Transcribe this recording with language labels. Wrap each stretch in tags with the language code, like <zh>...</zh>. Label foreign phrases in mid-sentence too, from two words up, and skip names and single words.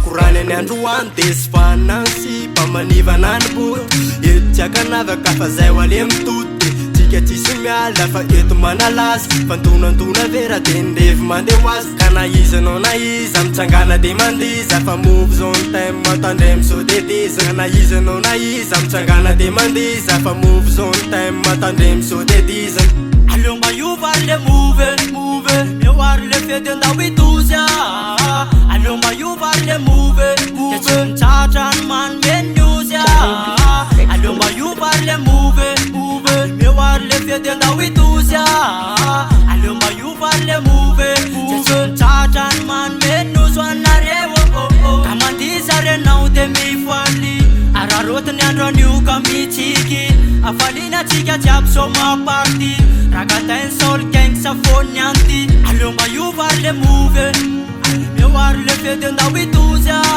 <mg>korany any androany De sy fanansi mba manivana ny boty Ety tsy akanavaka fa zay ho ale mitody Tsika tsisy miala fa eto manalazy Fantonantona vera de ndevy mandeho azy Ka na iza anao na iza mitsangana de mandiza Fa</mg> <en>move zone time</en> <mg>matandre misodediza Ka na iza anao na iza mitsangana de mandiza Fa</mg> <en>move zone time</en> <mg>matandre misodediza Aleo mba iova ary le move Meo ary le fety andao itozy Aleo mba iova ary le move De tsy mitsatra ny manome news Aleo mba iova ary le move Meo ary le fety andao itozy Aleo mba iova ary le move De tsy mitsatra ny manome news Anareo Ka mandiza renao de mifaly Ararotiny andro anio ka mitsiky Afalina tsika jiaby so maparty Ragatainy sol gang safony anty Aleo mba iova ary le move Meo ary le fety andao itozy</mg>